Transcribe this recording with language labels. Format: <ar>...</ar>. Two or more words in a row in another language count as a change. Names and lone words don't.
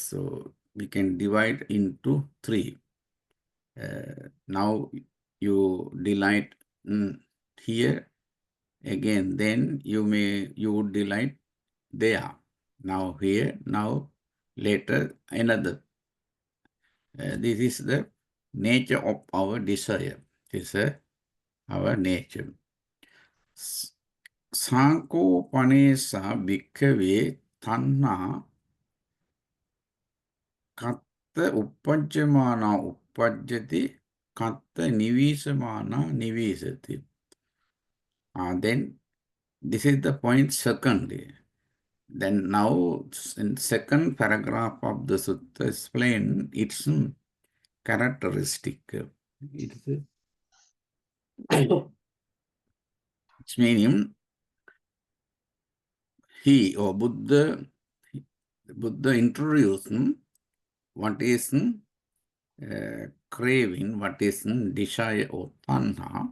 <en>So we can divide into three. Now you delight here again, then you would delight there. Now here, now later another. This is the nature of our desire. This is our nature.</en> <pi>Sanko panesa bhikkhave tanha katta uppajjamana uppajjati katta nivisamana nivisati.</pi> <en>Then this is the point second. Then now in second paragraph of the sutta explain its characteristic. It's meaning he or Buddha introduced what is craving, what is desire or tanha.</en>